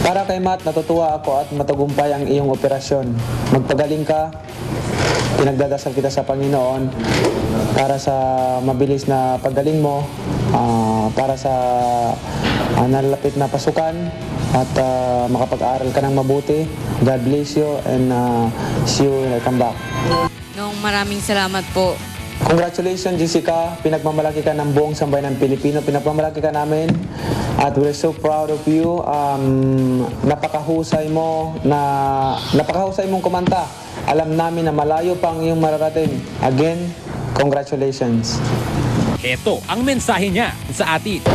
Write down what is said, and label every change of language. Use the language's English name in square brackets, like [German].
[Filipino] Para kay Matt, natutuwa ako at matagumpay ang iyong operasyon. Magpagaling ka, pinagdadasal kita sa Panginoon para sa mabilis na paggaling mo, para sa nalalapit na pasukan at makapag-aral ka ng mabuti. [English] God bless you and see you when I come back. [Filipino] Maraming salamat po. [English] Congratulations, Jessica. [Filipino] Pinagmamalaki ka ng buong sambayan ng Pilipino. Pinagmamalaki ka namin. At [English] we're so proud of you. [Filipino] Napakahusay mong kumanta. Alam namin na malayo pang iyong mararating. [English] Again, congratulations. [Filipino] Ito ang mensahe niya sa atin.